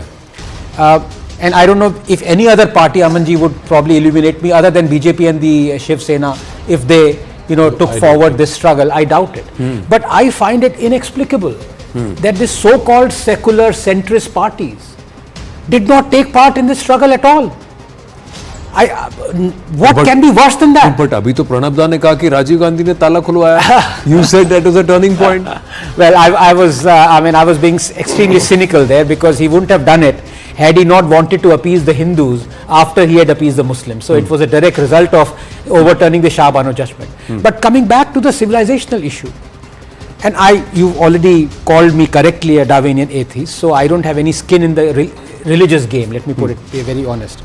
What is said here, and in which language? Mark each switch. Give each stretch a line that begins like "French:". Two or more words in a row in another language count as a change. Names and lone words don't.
English: And I don't know if any other party, Amanji, would probably illuminate me other than BJP and the Shiv Sena, if they took forward this struggle. I doubt it. But I find it inexplicable that this so-called secular centrist parties did not take part in this struggle at all. What can be worse than that?
Hindi: But अभी तो प्रणब दा ने कहा कि राजीव गांधी ने ताला खुलवाया.
English: You said that was a turning point. Well, I was being extremely cynical there, because he wouldn't have done it had he not wanted to appease the Hindus after he had appeased the Muslims. So it was a direct result of overturning the Shah Bano judgment. But coming back to the civilizational issue, and you've already called me correctly a Darwinian atheist, so I don't have any skin in the religious game, let me put it, be very honest.